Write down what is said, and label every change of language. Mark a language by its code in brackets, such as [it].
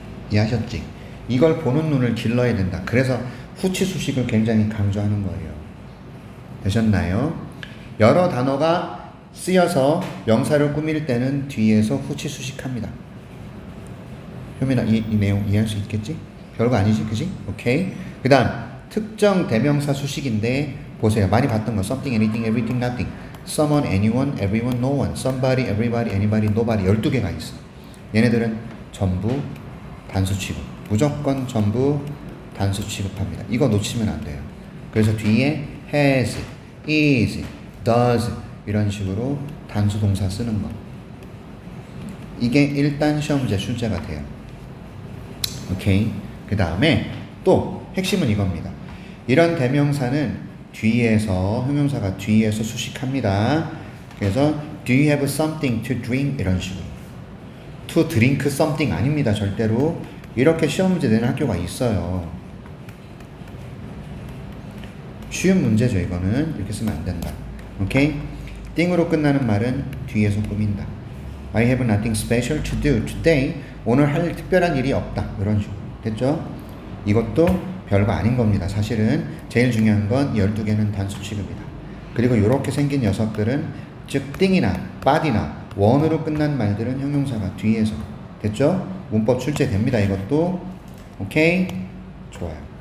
[ko] 이해하셨지? 이걸 보는 눈을 길러야 된다. 그래서 후치 수식을 굉장히 강조하는 거예요. 되셨나요? 여러 단어가 쓰여서 명사를 꾸밀 때는 뒤에서 후치 수식합니다. 효민아, 이 내용 이해할 수 있겠지? 별거 아니지, 그지? 오케이. 그 다음 특정 대명사 수식인데 보세요. 많이 봤던 거 something, anything, everything, nothing, someone, anyone, everyone, no one, somebody, everybody, anybody, nobody 12개가 있어. 얘네들은 전부 단수 취급. 무조건 전부 단수 취급합니다. 이거 놓치면 안 돼요. 그래서 뒤에 has, is, does 이런 식으로 단수 동사 쓰는 거. 이게 일단 시험제 출제가 돼요. 오케이. 그 다음에 또 핵심은 이겁니다. 이런 대명사는 뒤에서 형용사가 뒤에서 수식합니다. 그래서 [en] do you have something to drink [ko] 이런 식으로. [en] to drink something [ko] 아닙니다. 절대로. 이렇게 시험 문제 내는 학교가 있어요. 쉬운 문제죠. 이거는 이렇게 쓰면 안 된다. 오케이? 띵으로 끝나는 말은 뒤에서 꾸민다. [en] I have nothing special to do today. [ko] 오늘 할 특별한 일이 없다. 이런 식으로. 됐죠? 이것도 별거 아닌 겁니다. 사실은 제일 중요한 건 12개는 단수 취급이다. 그리고 이렇게 생긴 녀석들은 즉 띵이나 body나 원으로 끝난 말들은 형용사가 뒤에서. 됐죠? 문법 출제됩니다. 이것도. 오케이? 좋아요.